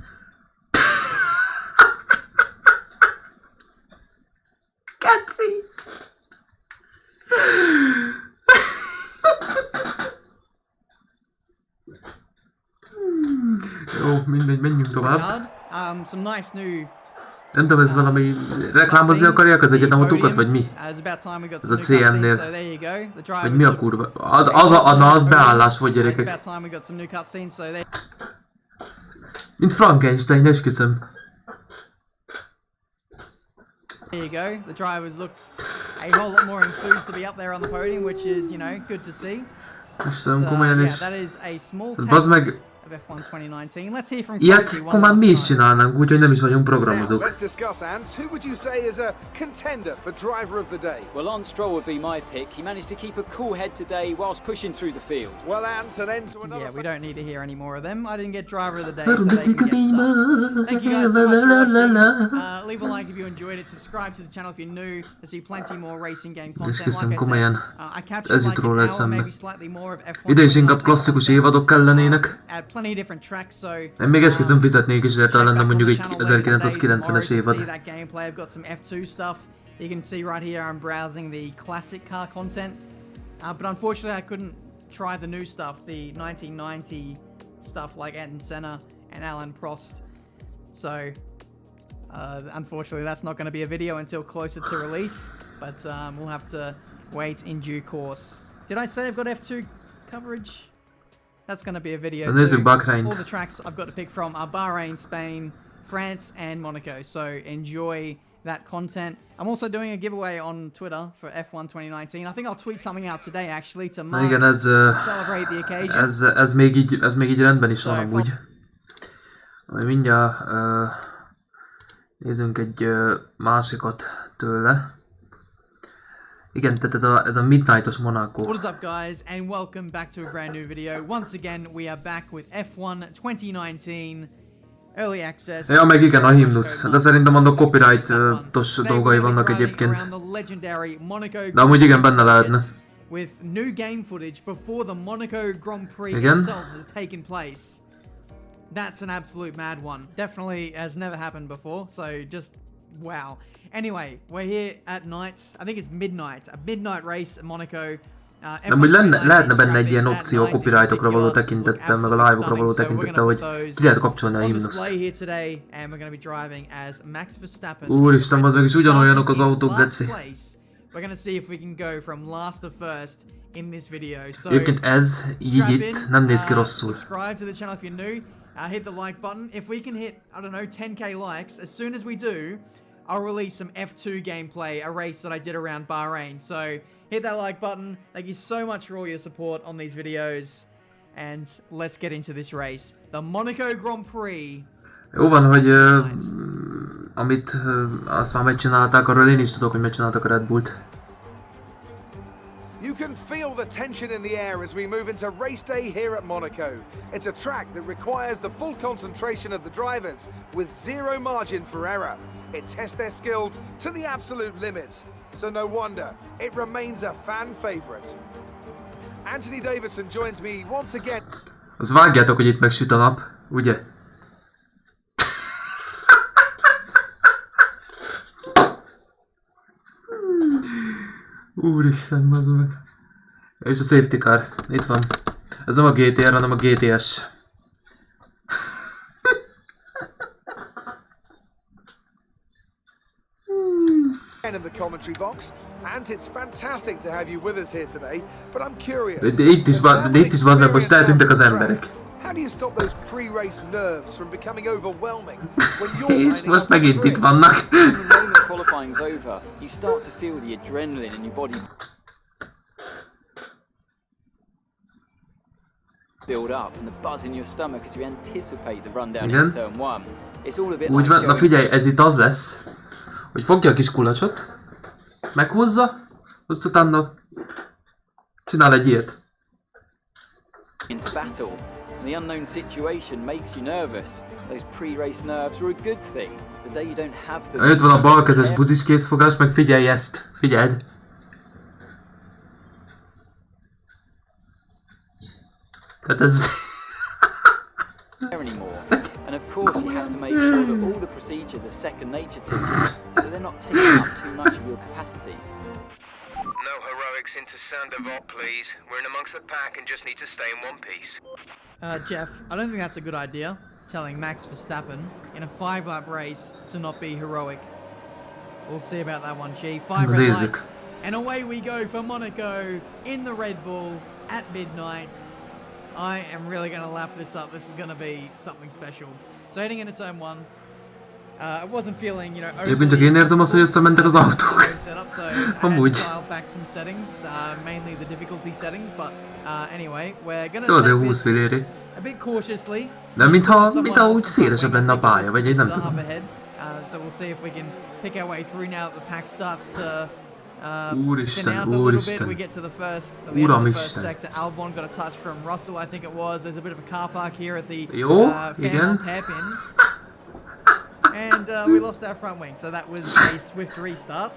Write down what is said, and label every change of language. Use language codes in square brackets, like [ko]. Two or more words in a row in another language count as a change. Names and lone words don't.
[hu] Keci! Jó, mindegy, menjünk tovább. [en] Some nice new [hu] Nem tudom, ez valami reklámozni akarják az egyetemautókat, vagy mi? Ez a CN-nél. Vagy mi a kurva? Az beállás volt, gyerekek. Mint Frankenstein, esküszöm. [en] There you go. The drivers look a whole lot more enthused to be up there on the podium, which is, you know, good to see. [hu] Esküszöm, komolyan is. [en] Yeah, that is a small [hu] Bazd meg, [en] of F1 2019. Let's hear from [hu] ilyet akkor már mi is csinálnánk, úgyhogy nem is vagyunk programozók. [en] Let's discuss, Ant. Who would you say is a contender for driver of the day? Well, Lance Stroll would be my pick. He managed to keep a cool head today whilst pushing through the field. Well, Ant, an end to another. Yeah, we don't need to hear any more of them. I didn't get driver of the day, so they can get started. Thank you guys so much for watching. Leave a like if you enjoyed it. Subscribe to the channel if you're new to see plenty more racing game content. [hu] Esküszöm, [en] Like I [hu] komolyan. [en] said, I captured like an hour, maybe slightly more of F1. [hu] Ide is inkább klasszikus évadok kellenének. [en] Add plenty of different tracks, so [hu] Én még esküszöm fizetnék is érte, lenne mondjuk egy 1990-es évad. [en] I've got some F2 stuff. You can see right here I'm browsing the classic car content. But unfortunately I couldn't try the new stuff, the 1990 stuff like Ayrton Senna and Alan Prost. So unfortunately that's not going to be a video until closer to release, but we'll have to wait in due course. Did I say I've got F2 coverage? That's going to be a video too. All the tracks I've got to pick from are Bahrain, Spain, France and Monaco, so enjoy that content. I'm also doing a giveaway on Twitter for F1 2019. I think I'll tweet something out today actually to mark, [hu] igen, [en] celebrate the occasion. [hu] Ez még így rendben is van amúgy. Majd mindjárt nézzünk egy másikat tőle. Igen, tehát ez a Midnight-os Monaco. [en] What is up guys and welcome back to a brand new video. Once again we are back with F1 2019 Early Access. [hu] Ja, meg igen, a himnusz. De szerintem annak copyright-os dolgai vannak egyébként. De amúgy igen, benne lehetne. [en] With new game footage before the Monaco Grand Prix [hu] igen. [en] itself has taken place. That's an absolute mad one. Definitely has never happened before, so just wow. Anyway, we're here at night. I think it's midnight. A midnight race at Monaco. [hu] Nem, hogy lehetne benne egy ilyen opció a copyrightokra való tekintettel, meg a live-okra való tekintettel, hogy ki lehet kapcsolni a himnuszt. Úristen, az meg is ugyanolyanok az autók, geci. Egyébként ez, így itt, nem néz ki rosszul. [en] Hit the like button. If we can hit, I don't know, 10k likes, as soon as we do, I'll release some F2 gameplay, a race that I did around Bahrain. So hit that like button. Thank you so much for all your support on these videos. And let's get into this race. The Monaco Grand Prix. [hu] Jó van, hogy amit azt már megcsinálták, arról én is tudok, hogy megcsináltak a Red Bullt. [en] You can feel the tension in the air as we move into race day here at Monaco. It's a track that requires the full concentration of the drivers with zero margin for error. It tests their skills to the absolute limits, so no wonder it remains a fan favorite. Anthony Davidson joins me once again. [hu] Azt vágjátok, hogy itt megsüt a nap, ugye? Úristen, bazd meg. És a [en] safety car, [hu] itt van. Ez nem a GTR, hanem a GTS. [en] In the commentary box, and it's fantastic to have you with us here today. But I'm curious. [hu] De itt is van, meg most eltűntek az emberek. [en] How do you stop those pre-race nerves from becoming overwhelming when you're [hu] És most megint itt vannak. [en] When the moment qualifying's over, you start to feel the adrenaline in your body build up and the buzz in your stomach as you anticipate the rundown into turn one. It's all a bit [hu] úgy van, na figyelj, ez itt az lesz, hogy fogja a kis kulacsot, meghúzza, azt utána csinál egy ilyet. [en] into battle, and the unknown situation makes you nervous. Those pre-race nerves are a good thing. The day you don't have to... [hu] Itt van a balkezes buzis készfogás, meg figyelj ezt! Figyeld! Tehát ez... [en] anymore. And of course you have to make sure that all the procedures are second nature to you, so that they're not taking up too much of your capacity. No heroics into Sandoval, please. We're in amongst the pack and just need to stay in one piece. Jeff, I don't think that's a good idea, telling Max Verstappen in a 5-lap race to not be heroic. We'll see about that one, G. 5 red lights, and away we go for Monaco in the Red Bull at midnight. I am really going to lap this up. This is going to be something special. So heading into turn 1, I wasn't feeling, you know, [hu] Egyébként csak én érzem azt, hogy összementek az autók. Amúgy. [en] Back some settings, mainly the difficulty settings, but anyway, we're going [hu] Szóval [en] to [hu] azért 20 filléri. [en] a bit cautiously. [hu] De mintha úgy szélesebb lenne a pálya, vagy egy nem tudom. [en] So we'll see if we can pick our way through now that the pack starts to [hu] Úristen, [en] thin out a little bit. [hu] úristen. [en] We get to the first first [hu] Uramisten. [en] sector. Albon got a touch from Russell, I think it was. There's a bit of a car park here at the [hu] Jó, igen. [en] hairpin. And we lost our front wing, so that was a swift restart.